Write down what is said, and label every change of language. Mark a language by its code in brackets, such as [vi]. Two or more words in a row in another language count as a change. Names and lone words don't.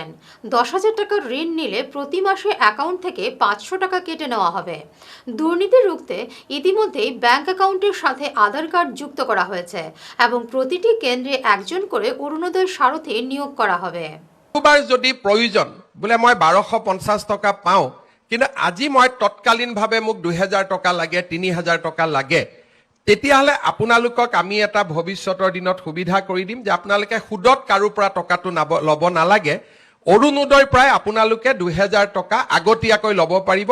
[bn] 10,000 টাকার ঋণ নিলে প্রতি মাসে অ্যাকাউন্ট থেকে 500 টাকা কেটে নেওয়া হবে। দুর্নীতি রুখতে ইতিমধ্যেই ব্যাংক অ্যাকাউন্টের সাথে আধার কার্ড যুক্ত করা হয়েছে এবং প্রতিটি কেন্দ্রে একজন করে অরুণোদয় সারথী নিয়োগ করা হবে। [as] যদি প্রয়োজন বোলে মই 1250 টাকা পাও, কিন্তু আজি মই তৎকালীনভাৱে মোক 2000 টাকা লাগে, 3000 টাকা লাগে, তেতিয়াহ'লে আপোনালোকক আমি এটা ভৱিষ্যতৰ দিনত সুবিধা কৰি দিম যে আপোনালোকে সুদত কাৰো পৰা টকাটো ল'ব নালাগে। অৰুণোদয়ৰ পৰাই আপোনালোকে 2000 টকা আগতীয়াকৈ ল'ব পাৰিব।